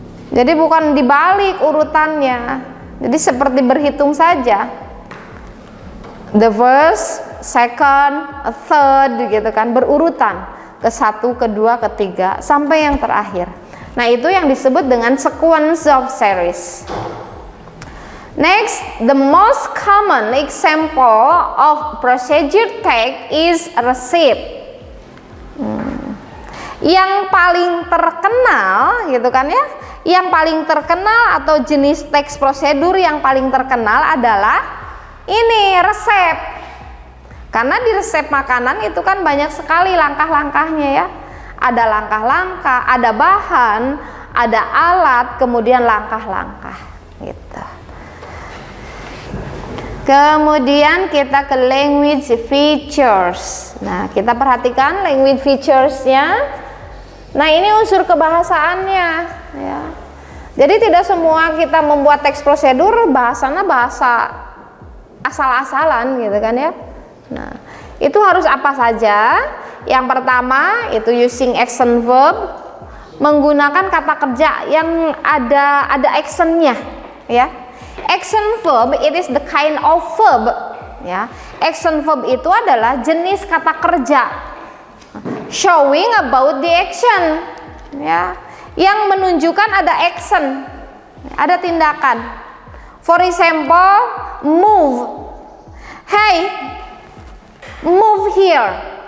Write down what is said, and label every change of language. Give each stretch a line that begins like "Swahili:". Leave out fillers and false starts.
Indonesian: Jadi bukan dibalik urutannya. Jadi seperti berhitung saja.
English: The first, second, third
Indonesian: gitu kan, berurutan. Ke-1, ke-2, ke-3 sampai yang terakhir. Nah, itu yang disebut dengan
English: sequence of series. Next, the most common example of procedure text is receipt.
Indonesian: Yang paling terkenal gitu kan ya, yang paling terkenal atau jenis teks prosedur yang paling terkenal adalah ini resep. Karena di resep makanan itu kan banyak sekali langkah-langkahnya ya. Ada langkah-langkah, ada bahan, ada alat, kemudian langkah-langkah gitu. Kemudian kita ke language features. Nah, kita perhatikan language features-nya. Nah, ini unsur kebahasaannya ya. Jadi tidak semua kita membuat teks prosedur bahasanya bahasa asal-asalan gitu kan ya. Nah, itu harus apa saja? Yang pertama itu
English: using action verb,
Indonesian: menggunakan kata kerja yang ada actionnya ya.
English: Action verb it is the kind of verb ya.
Indonesian: Action verb itu adalah jenis kata kerja
English: showing about the action
Indonesian: ya, yang menunjukkan ada action, ada tindakan.
English: For example, move. Hey, move here.